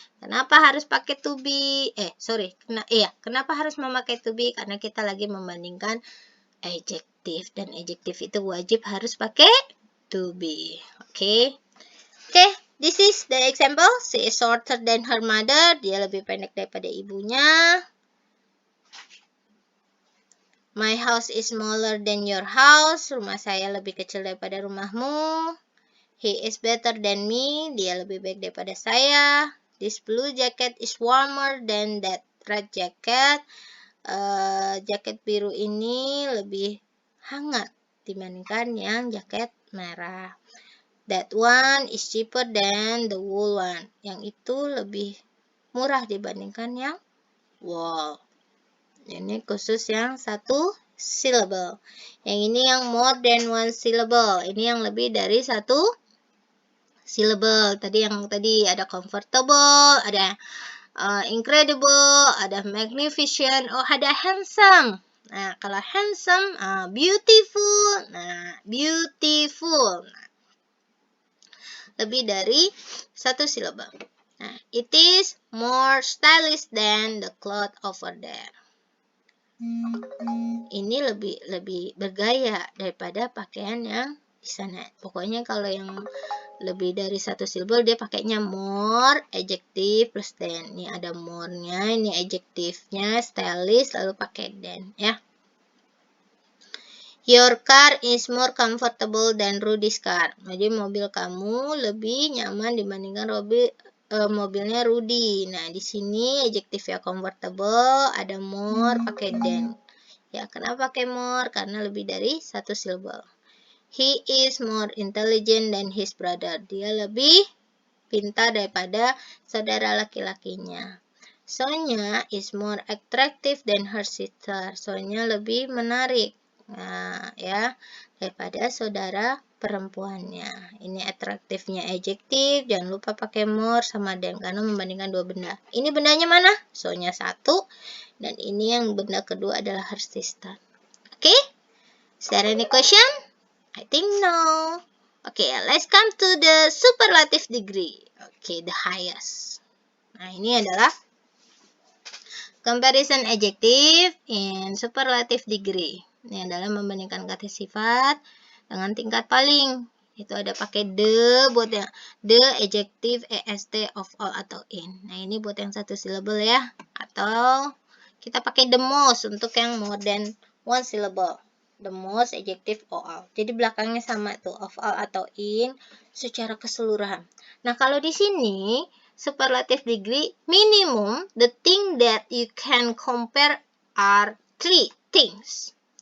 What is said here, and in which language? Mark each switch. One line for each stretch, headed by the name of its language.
Indonesian: Kenapa harus pakai to be? Kenapa harus memakai to be? Karena kita lagi membandingkan adjektif, dan adjektif itu wajib harus pakai to be. Oke.
English: This is the example. She is shorter than her mother.
Indonesian: Dia lebih pendek daripada ibunya.
English: My house is smaller than your house.
Indonesian: Rumah saya lebih kecil daripada rumahmu.
English: He is better than me.
Indonesian: Dia lebih baik daripada saya.
English: This blue jacket is warmer than that red jacket.
Indonesian: Jaket biru ini lebih hangat dibandingkan yang jaket merah.
English: That one is cheaper than the wool one.
Indonesian: Yang itu lebih murah dibandingkan yang wool. Ini khusus yang satu syllable. Yang ini yang
English: more than one syllable.
Indonesian: Ini yang lebih dari satu syllable. Tadi ada comfortable, ada incredible, ada magnificent, ada handsome. Nah, kalau handsome, beautiful. Nah, beautiful. Nah, lebih dari satu syllable.
English: Nah, it is more stylish than the cloth over there.
Indonesian: Ini lebih bergaya daripada pakaian yang di sana. Pokoknya kalau yang lebih dari satu syllable dia pakainya more, adjective plus than. Ini ada more-nya, ini adjektifnya, stylish, lalu pakai than ya.
English: Your car is more comfortable than Rudy's car.
Indonesian: Jadi mobil kamu lebih nyaman dibandingkan mobilnya Rudy. Nah, di sini adjektif ya comfortable, ada more, pakai than. Ya, kenapa pakai more? Karena lebih dari satu syllable.
English: He is more intelligent than his brother.
Indonesian: Dia lebih pintar daripada saudara laki-lakinya.
English: Sonya is more attractive than her sister.
Indonesian: Sonya lebih menarik. Nah, ya, daripada saudara perempuannya. Ini atraktifnya adjektif, jangan lupa pakai more sama than karena membandingkan dua benda. Ini bendanya mana? So-nya 1, dan ini yang benda kedua adalah her sister.
English: Oke? Is there any question? I think no. Okay, let's come to the superlative degree. Okay, the highest.
Indonesian: Nah, ini adalah
English: comparison adjective in superlative degree.
Indonesian: Ini adalah membandingkan kata sifat dengan tingkat paling. Itu ada pakai the buat yang the, adjective, est, of all atau in. Nah, ini buat yang satu syllable ya. Atau kita pakai the most untuk yang
English: more than one syllable. The most, adjective, of all.
Indonesian: Jadi belakangnya sama tuh,
English: of all atau in
Indonesian: secara keseluruhan. Nah, kalau di sini
English: superlative degree minimum, the thing that you can compare are 3 things.